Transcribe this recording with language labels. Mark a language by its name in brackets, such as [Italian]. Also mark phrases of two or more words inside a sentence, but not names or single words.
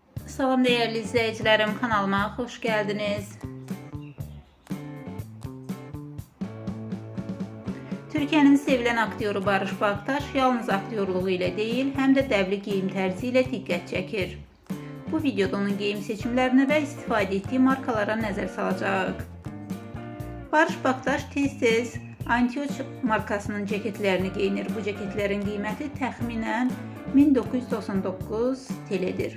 [Turkish] Salam değerli izleyicilerim, kanalıma hoş geldiniz. Türkiye'nin sevilen aktyoru Barış Baktaş yalnız aktyorluğu ile değil, [Azerbaijani] hem de dəvli geyim tərzi ilə diqqət çəkir. Bu videoda onun geyim seçimlərinə və istifadə etdiyi markalara nəzər salacaq. Barış Baktaş tez-tez Antioch markasının ceketlərini geyinir. Bu ceketlərin qiyməti təxminən 1999 TL'dir.